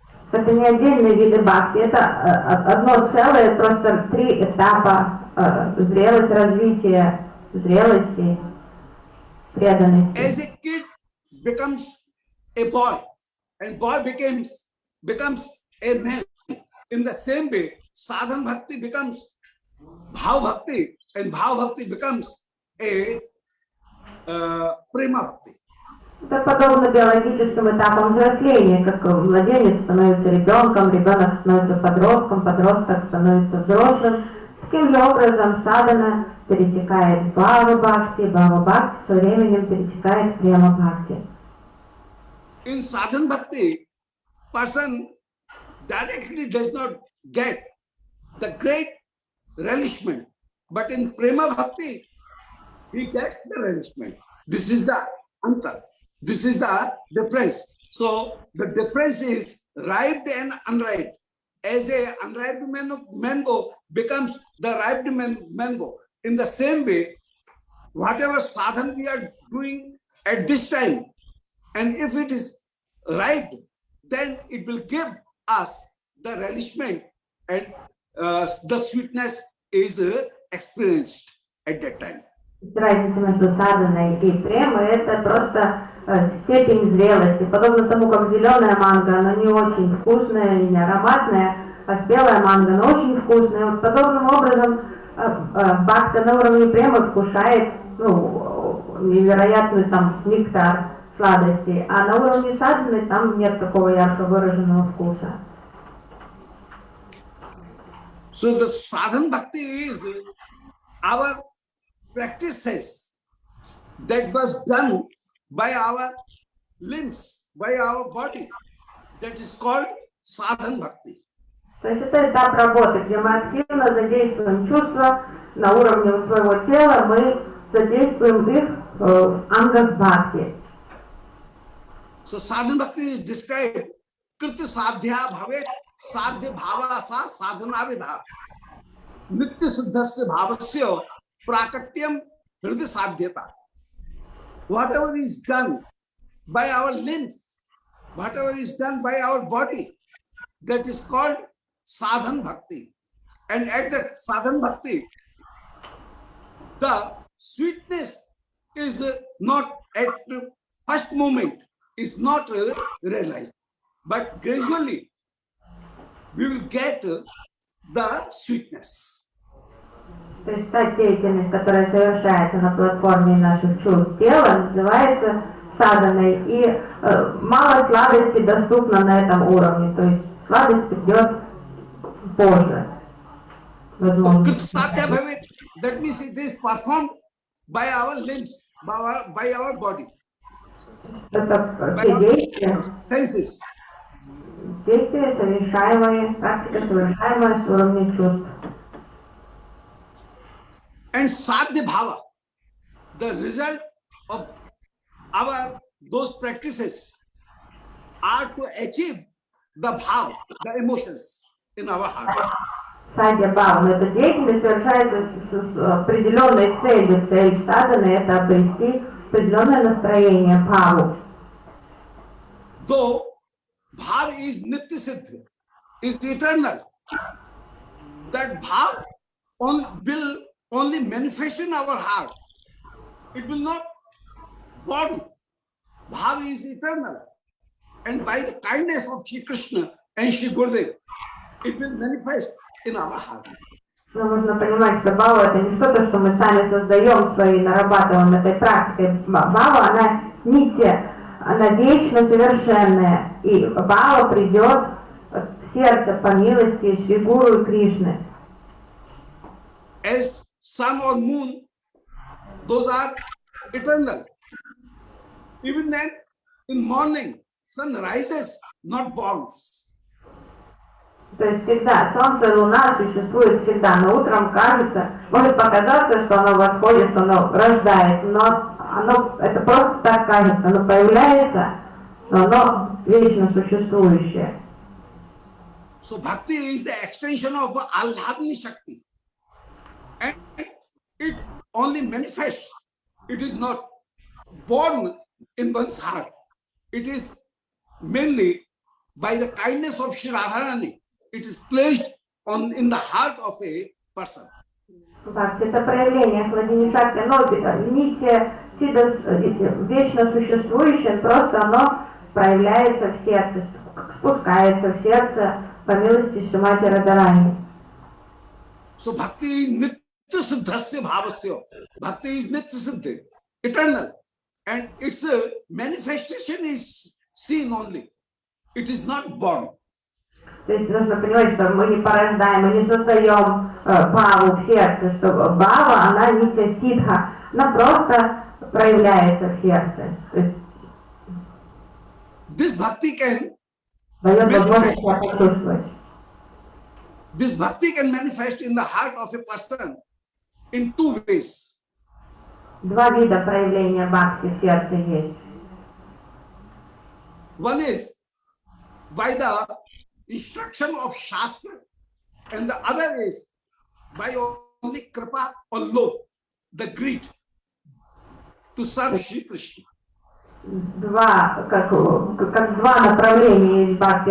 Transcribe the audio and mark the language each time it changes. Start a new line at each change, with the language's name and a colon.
Russian: Это не отдельные виды бхакти, это одно целое, просто три этапа: зрелость, развитие, зрелости, преданности.
English: As a kid becomes a boy, and boy becomes a man, in the same way, sadhan bhakti becomes bhav bhakti, and bhav bhakti becomes a prema bhakti.
Russian: Это подобно биологическим этапам взросления, как младенец становится ребенком, ребенок становится подростком, подросток становится взрослым. Таким же образом садхана перетекает в бхава бхакти со временем перетекает в према бхакти.
English: In sadhan bhakti, person directly does not get the great relishment, but in prema bhakti, he gets the relishment. This is the antar. This is the difference. So the difference is ripe and unripe. As a unripe mango becomes the ripe mango. In the same way, whatever sadhan we are doing at this time, and if it is ripe, then it will give us the relishment, and the sweetness is experienced at that time.
Russian: Разница между садханой и премой — это просто степень зрелости. Подобно тому, как зеленая манго, она не очень вкусная и не ароматная, а спелая манго, она очень вкусная. Вот подобным образом бхакта на уровне премы вкушает невероятный там нектар сладости, а на уровне садханы там нет такого ярко выраженного вкуса.
English: So the sadhan bhakti is our practices that was done by our limbs, by our body. That is called sadhan bhakti.
Russian: То есть это этап работы, где мы активно задействуем чувства на уровне своего тела, мы задействуем их в ангах бхакти.
English: So sadhan bhakti is described
Sanskrit: kriti sadhya bhavet sadhya bhava sa sadhana vidha nitya siddhasya bhavasya prakatyam hridi sadhyata.
English: Whatever is done by our limbs, whatever is done by our body, that is called sadhan bhakti. And at the sadhan bhakti, the sweetness is not at the first moment, is not realized. But gradually, we will get the sweetness.
Russian: То есть та деятельность, которая совершается на платформе наших чувств тела, называется саданой, и мало сладости доступно на этом уровне, то есть сладость придет позже. Возможно.
English: Sadhya bhavit, that means it is performed by our limbs, by our body,
Russian: Это
English: by
Russian: все
English: our
Russian: действия,
English: senses.
Russian: действия, совершаемые, практика, совершаемая с уровня чувств.
English: And sadhya bhava, the result of our those practices are to achieve the bhav, the emotions in our heart.
Russian: Садья бхава, эта деятельность совершается с определенной целью. Цель садханы — это обрести определенное настроение бхаву.
English: Though bhav is nitya siddha, is eternal, that bhav will only manifest in our heart. It will not born. Bhav is eternal. And by the kindness of Shri Krishna and Shri Gurudev, it will manifest in our heart.
Russian: Но нужно понимать, что бхава — это не что-то, что мы сами создаем свои, нарабатываем этой практикой. Бхава, она нитья, она вечно совершенная. И бхава придет в сердце по милости Шри Гуру и Кришны.
English: As sun or moon, those are eternal. Even then, in morning, sun rises, not burns.
Russian: То есть всегда солнце и луна существуют всегда, но утром кажется, может показаться, что оно восходит, что оно рождается, но оно, это просто так кажется, оно появляется, но оно вечно существующее.
English: So bhakti is the extension of Alhadni Shakti. And it only manifests. It is not born in one's heart. It is mainly by the kindness of Shri Radharani. It is placed in the heart of a person.
Russian: Бхакти — это проявление Хладини Шакти, но нитья вечно существующее, просто оно проявляется в сердце, спускается в сердце по милости Шримати Радharani.
English: So bhakti is
Sanskrit: nitya siddhasya bhavasya.
English: Bhakti is nitya siddhi, eternal. And its manifestation is seen only. It is not born.
Russian: То есть нужно понимать, что мы не порождаем, мы не создаем бхаву в сердце, что бхава, она нитья сидха, она просто проявляется в сердце. То есть
English: This bhakti can
Russian: дает возможность себя почувствовать.
English: This bhakti can manifest in the heart of a person in two ways.
Russian: Два вида проявления бхакти в сердце есть.
English: One is by the instruction of Shastra, and the other is by only kripa or love, the greed to serve Shri Krishna.
Russian: Два, как два направления есть бхакти.